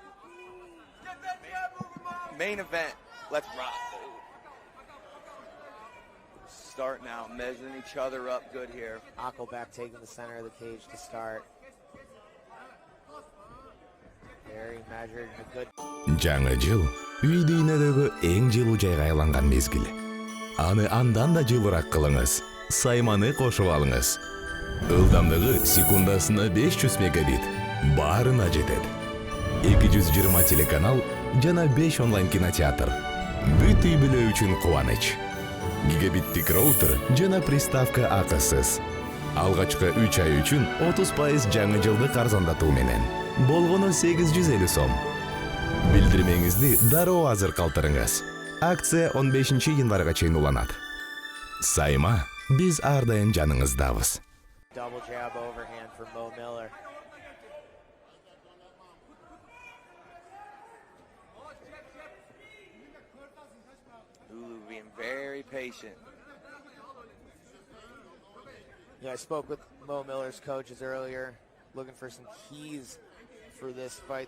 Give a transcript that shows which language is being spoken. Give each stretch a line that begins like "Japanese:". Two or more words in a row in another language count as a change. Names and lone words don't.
English: Main event, let's rock. Starting out, measuring each other up good here. Akılbek taking the center of the cage to start. Very measured and a good.
Kyrgyz: Жаңы жыл үй дүйнөдөгү эң жылуу жайга айланган мезгил. Аны андан да жылыраак кылыңыз. Сайманы кошуп алыңыз. Ылдамдыгы секундасына 500 мегабит. Баарына жетет. 220 телеканал жана 5 онлайн кинотеатр. Бүт үй бүлө үчүн кубаныч. Гигабиттик роутер жана приставка акысыз. Алгачкы 3 ай үчүн 30% жаңы жылдык арзандатуу менен. Болгону 850 сом. Билдирмеңизди дароо азыр калтырыңыз. Акция 15 январга чейин уланат. Сайма, биз ар дайым жаныңыздабыз.
English: Double jab overhand for Miller. Уулу being very patient. Yeah, I spoke with Miller's coaches earlier, looking for some keys for this fight.